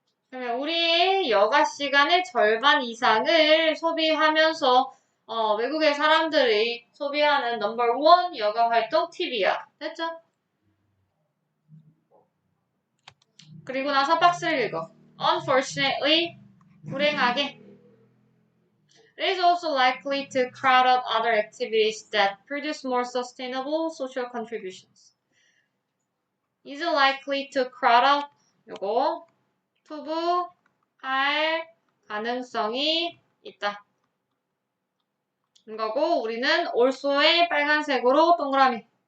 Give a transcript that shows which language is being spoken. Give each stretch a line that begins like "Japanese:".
Korean: 그러면 우리의 여가 시간의 절반 이상을 소비하면서 외국의 사람들이 소비하는 넘버 원 여가 활동 TV야. 됐죠? 그리고 나서 박스를 읽어.
English: Unfortunately,
Korean: 불행하게.
English: It is also likely to crowd out other activities that produce more sustainable social contributions. Is likely to crowd out.
Korean: 요거 투부할 가능성이 있다. 이거고 우리는 also의 빨간색으로 동그라미.